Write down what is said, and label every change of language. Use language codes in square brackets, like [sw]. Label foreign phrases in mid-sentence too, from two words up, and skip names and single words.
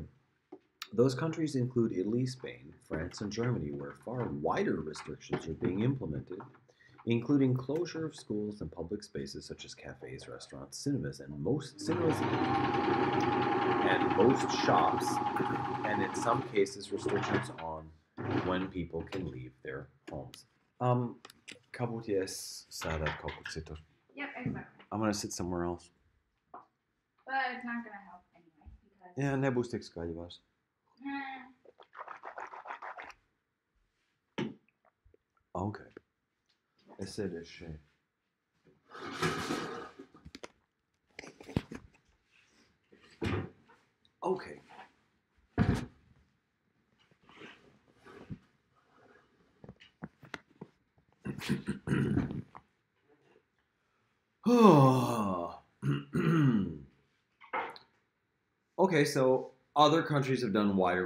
[en] Those countries include Italy, Spain, France, and Germany, where far wider restrictions are being implemented, including closure of schools and public spaces such as cafes, restaurants, cinemas, and most shops, and in some cases restrictions on when people can leave their homes. Kabuties sada kabutsitor. Yep, exactly. I'm gonna sit somewhere else. But it's not gonna help anyway because. Yeah, [lv] ne būs skaidrs. Okay. Es sēdēšu šeit. [en] Okay. Okay, so other countries have done wider